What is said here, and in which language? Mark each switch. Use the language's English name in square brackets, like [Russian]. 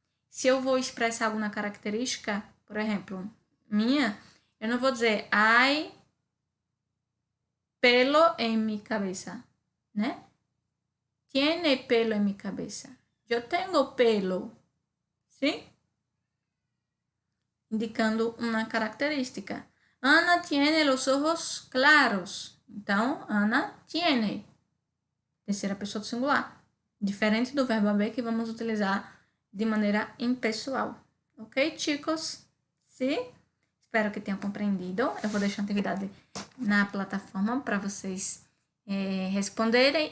[Portuguese] Se eu vou expressar alguma característica, por exemplo, minha, eu não vou dizer [Spanish] hay pelo en mi cabeza, [Portuguese] né? [Spanish] Tiene pelo en mi cabeza. [Portuguese] Eu tenho pelo, sim? Indicando uma característica. [Spanish] Ana tiene los ojos claros. [Portuguese] Então, [Spanish] Ana tiene. [Portuguese] Terceira pessoa do singular. Diferente do verbo haber que vamos utilizar de maneira impessoal. Ok, chicos? Sim? Espero que tenham compreendido. Eu vou deixar a atividade na plataforma para vocês responderem.